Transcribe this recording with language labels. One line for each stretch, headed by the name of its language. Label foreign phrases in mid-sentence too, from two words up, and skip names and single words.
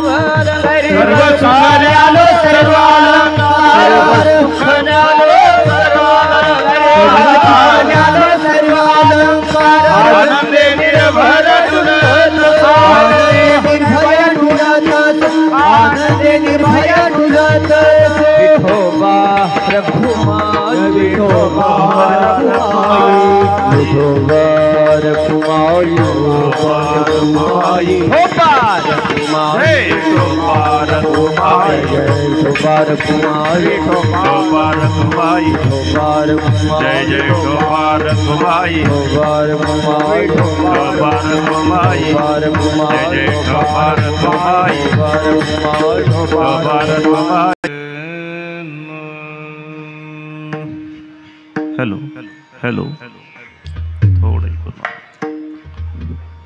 Marathi: सर्व सुख न्यालो सर्व अलंकार सुख न्यालो सर्व अलंकार आनंदे निर्भर डुलत आनंदे निर्भय डुलत विठोबा रघुमाई विठोबा रघुमाई रघुमाई विठोबा रघुमाई विठोबा रघुमाई विठोबा रघुमाई विठोबा रघुमाई जय जय विठोबा रघुमाई विठोबा रघुमाई विठोबा रघुमाई विठोबा रघुमाई जय जय विठोबा रघुमाई विठोबा रघुमाई विठोबा रघुमाई
English: Hello hello
Hindi: थोड़ा ही